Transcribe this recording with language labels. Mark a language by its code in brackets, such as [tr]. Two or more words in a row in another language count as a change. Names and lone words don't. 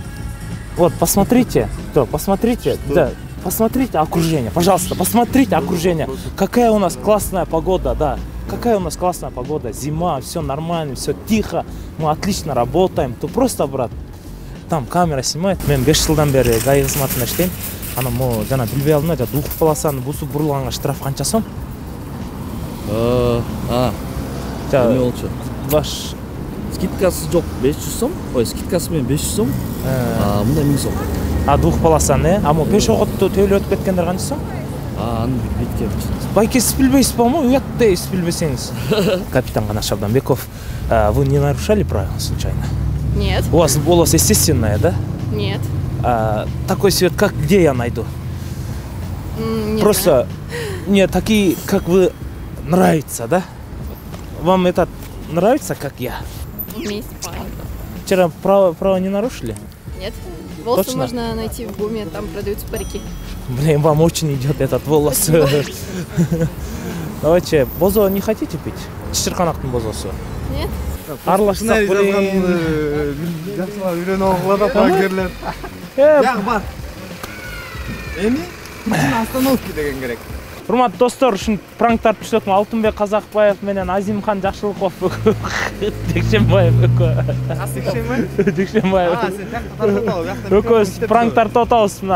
[ru] Вот, посмотрите. Посмотрите. Что? Да. Посмотрите окружение, пожалуйста, посмотрите окружение. Какая у нас классная погода, да. Какая у нас классная погода. Зима, все нормально, все тихо. Мы отлично работаем. То просто, брат, там камера снимает. [ky] Мен 5 жылдан бери ГАИ кызматында иштейм. Ана мо жана билбей алдым да, Духов полосаны бусуп бурулганга штраф канча сом? Эме болчу. баш Скидкасы жок 500 сом. Ой, скидкасы менен 500 сом. Мында 1000 сом. двух полосан мо пешоходду төлөп өтүп кеткендер канча сом? Аны билбейт. Байке сиз билбейсиз баамы? Уяттай сиз билбесеңиз. [ru] Капитан Канаш Абдамбеков, вы не нарушали правила случайно? Нет. У вас волосы естественные, да? Нет. Такой цвет, как где я найду? Не Просто мне такие, как вы, нравится, да? Вам это нравится, как я? знаю. Вместе парень. Вчера право не нарушили? Нет. Волосы Точно? можно найти в ГУМе, там продаются парики. Блин, вам очень идет этот волос. Давайте, бозо не хотите пить? [ky] Чечирканактын бозосу. [ru] Нет. [ky] Аралашсак, блин. Үйрөнүп алгыла да пранкерлер. Жак бар. Эми остановки деген керек. Урматтуу достор, ушинтип пранктарды түзөтүм. Алтынбек Казакбаев менен Азимхан Жакшылыков Декшенбаев Декшенбаев экөөбүз пранк тартып атабыз мына.